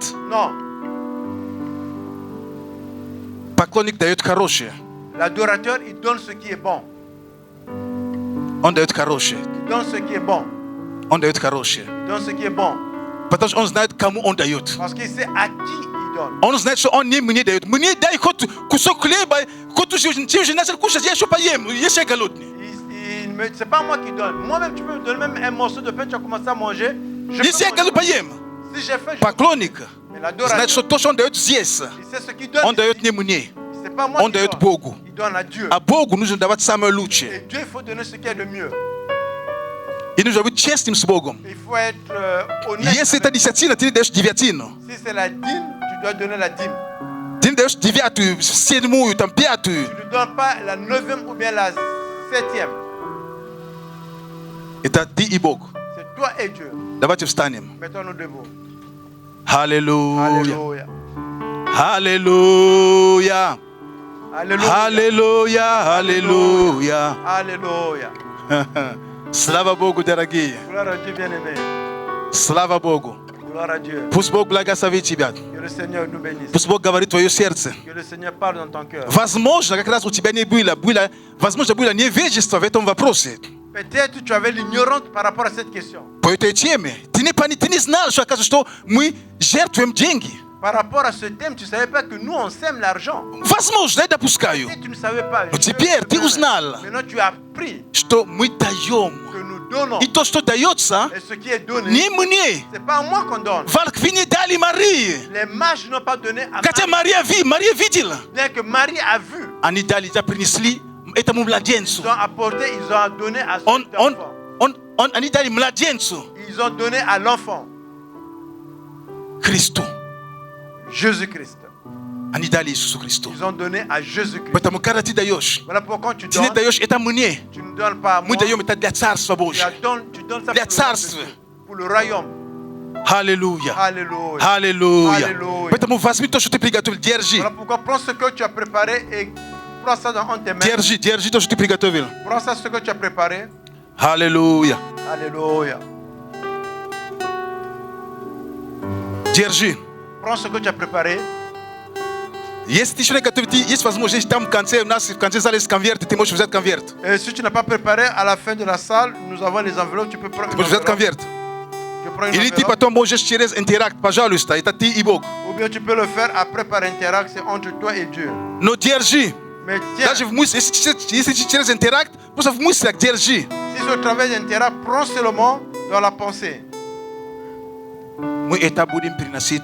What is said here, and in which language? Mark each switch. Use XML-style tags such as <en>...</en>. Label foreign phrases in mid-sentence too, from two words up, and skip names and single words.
<fr>Non.</fr> <ru>Поклонник дает хорошее.</ru> <fr>L'adorateur, il donne ce qui est bon.</fr> <ru>Он дает хорошее.</ru> <fr>Il donne ce qui est bon.</fr> <ru>Он дает хорошее.</ru> <fr>Il donne ce qui est bon.</fr> <ru>Потому что он знает, кому он дает.</ru> <fr>Parce qu'il sait à qui il donne.</fr> <ru>Он знает, что он не мне дает. Мне дай хоть кусок хлеба, хоть ты уже начал кушать, я еще поем, если я голодный.</ru> <fr>C'est pas moi qui donne. Moi-même, tu peux me donner même un morceau de pain, tu as commencé à manger.</fr> <ru>Если я голодный, поем.</ru> <fr>Si j'ai faim, je</fr> <ru>Поклонник</ru> <fr>Mais</fr> <ru>знает,</ru> <fr>l'adorateur,</fr> <ru>что то, что он дает здесь,</ru> <fr>il sait ce qu'il donne.</fr> <ru>он дает не мне.</ru> <fr>C'est pas moi</fr> <ru>Он</ru> <fr>qui</fr> <ru>дает</ru> <fr>donne.</fr> <ru>Богу.</ru> <fr>Il donne à Dieu.</fr> <ru>А Богу нужно давать самое</ru> <fr>Et</fr> <ru>лучшее.</ru> <fr>Dieu, il faut donner ce qu'il y a de mieux.</fr> <ru>И нужно быть честным с Богом.</ru> <fr>Il faut être honnête.</fr> <ru>Если это десятина, ты не даешь девятину.</ru> <fr>Si c'est la dîme, tu dois donner la dîme.</fr> <ru>Ты не даешь девятую, седьмую, там, пятую.</ru> <fr>Tu ne donnes pas la 9e ou bien la 7e.</fr> <ru>Это ты и Бог.</ru> <fr>C'est toi et Dieu.</fr> <ru>Давайте встанем.</ru> <fr>Mettons-nous debout.</fr> <ru>Аллилуйя.</ru> <fr>Alléluia.</fr> <ru>Аллилуйя.</ru> <fr>Alléluia.</fr> <ru>Аллилуйя.</ru> <fr>Alléluia.</fr> <ru>Слава Богу, дорогие.</ru> <fr>Gloire à Dieu bien-aimé.</fr> <ru>Слава Богу.</ru> <fr>Gloire à Dieu.</fr> <ru>Пусть Бог благословит тебя.</ru> <fr>Que le Seigneur nous bénisse.</fr> <ru>Пусть Бог говорит в твое сердце.</ru> <fr>Que le Seigneur parle dans ton cœur.</fr> <ru>Возможно, как раз у тебя не было, возможно, было невежество в этом вопросе.</ru> <fr>Peut-être tu avais l'ignorance par rapport à cette question.</fr> <ru>По этой теме. Ты не знал, что, оказывается, что мы жертвуем деньги.</ru> <fr>Par rapport à ce thème, tu ne savais pas que nous, on sème l'argent.</fr> <ru>Возможно, я допускаю,</ru> <fr>Et tu ne savais pas.</fr> <ru>Но теперь ты узнал.</ru> <fr>Maintenant, tu as appris</fr> <ru>что мы даем.</ru> <fr>que nous donnons.</fr> <ru>И то, что дается,</ru> <fr>Et ce qui est donné,</fr> <ru>не мне.</ru> <fr>ce n'est pas à moi qu'on donne.</fr> <ru>Волхви не дали Марии.</ru> <fr>Les mages n'ont pas donné à</fr> <ru>Хотя</ru> <fr>Marie.</fr> <ru>Мария видела.</ru> <fr>Bien que Marie a vu,</fr> <ru>Они дали, принесли этому младенцу.</ru> <fr>ils ont apporté, ils ont donné à cet enfant.</fr> <ru>Они дали младенцу</ru> <fr>Ils ont donné à l'enfant,</fr> <ru>Христу.</ru> <fr>Jésus-Christ.</fr> <ru>Они дали Иисусу Христу.</ru> <fr>Ils ont donné à Jésus-Christ.</fr> <ru>Поэтому, когда ты даешь,</ru> <fr>Voilà pourquoi tu</fr> <ru>ты не</ru> <fr>donnes,</fr> <ru>даешь это мне.</ru> <fr>tu ne donnes pas à moi.</fr> <ru>Мы даем это для Царства</ru> <fr>Tu</fr> <ru>Божьего.</ru> <fr>donnes ça</fr> <ru>Для</ru> <fr>pour</fr> <ru>царства.</ru> <fr>pour le royaume.</fr> <ru>Аллилуйя.</ru> <fr>Alléluia.</fr> <ru>Аллилуйя. Аллилуйя. Поэтому возьми то, что ты приготовил. Держи.</ru> <fr>Voilà pourquoi prends ce que tu as préparé et prends ça dans tes mains.</fr> <ru>Держи то, что ты приготовил.</ru> <fr>Prends ça ce que tu as préparé.</fr> <ru>Аллилуйя.</ru> <fr>Alléluia.</fr> <ru>Держи.</ru> <fr>Prends ce que tu as préparé.</fr> <ru>Если ты еще не готов, есть возможность там в конце, у нас в конце зала есть конверты, ты можешь взять конверт.</ru> <fr>Et si tu n'as pas préparé, à la fin de la salle, nous avons les enveloppes. Tu peux prendre</fr> <ru>Ты</ru> <fr>une</fr> <ru>можешь взять</ru> <fr>enveloppe.</fr> <ru>конверт.</ru> <fr>Tu prends une</fr> <ru>Или ты</ru> <fr>enveloppe.</fr> <ru>потом можешь через интеракт, пожалуйста, это ты и Бог.</ru> <fr>Ou bien tu peux le faire après par interact, c'est entre toi et Dieu.</fr> <ru>Но держи.</ru> <fr>Mais tiens,</fr> <ru>Даже в мысли, если через интеракт, просто в мыслях держи.</ru> <fr>si c'est au travers d'interact, prends seulement dans la pensée.</fr> <ru>Мы это будем приносить</ru>